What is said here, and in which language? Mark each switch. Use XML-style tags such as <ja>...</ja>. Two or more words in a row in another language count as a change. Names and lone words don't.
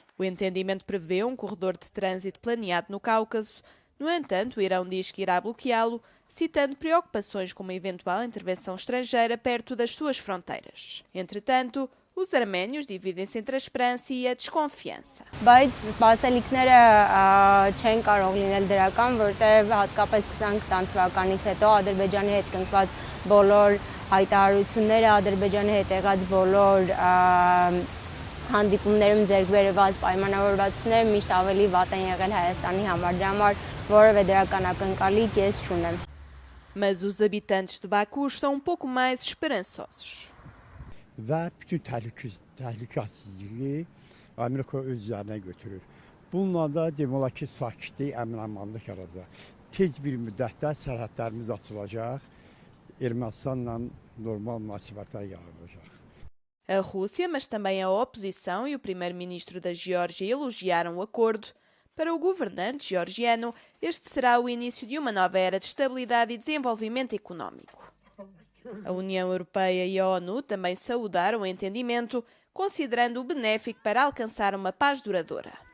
<pt>O entendimento prevê um corredor de trânsito planeado no Cáucaso. No entanto, o Irão diz que irá bloqueá-lo, citando preocupações com uma eventual intervenção estrangeira perto das suas fronteiras. Entretanto, os arménios dividem-se entre a esperança e a desconfiança.</pt> <hy>Բայց սպասելիքները չեն կարող լինել դրական, որտեղ հատկապես 2020 թվականից հետո Ադրբեջանի հետ կնքված բոլոր հայտարարությունները, Ադրբեջանի հետ եղած բոլոր հանդիպումներում ձեռք բերված պայմանավորվածությունները միշտ ավելի վատ են եղել Հայաստանի համար, դրա համար որևէ դրական ակնկալի ես չունեմ.</hy> <pt>Mas os habitantes de Baku estão um pouco mais esperançosos.</pt> <az>Və bütün təhlükəsizliyi Amerika öz üzərinə götürür. Bununla da demək olar ki, sakitlik, əmin-amanlıq yaradacaq. Tez bir müddətdə sərhədlərimiz açılacaq, Ermənistanla normal münasibətlər yaradacaq.</az> <pt>A Rússia, mas também a oposição e o primeiro-ministro da Geórgia elogiaram o acordo. Para o governante georgiano, este será o início de uma nova era de estabilidade e desenvolvimento económico. A União Europeia e a ONU também saudaram o entendimento, considerando-o benéfico para alcançar uma paz duradoura.</pt>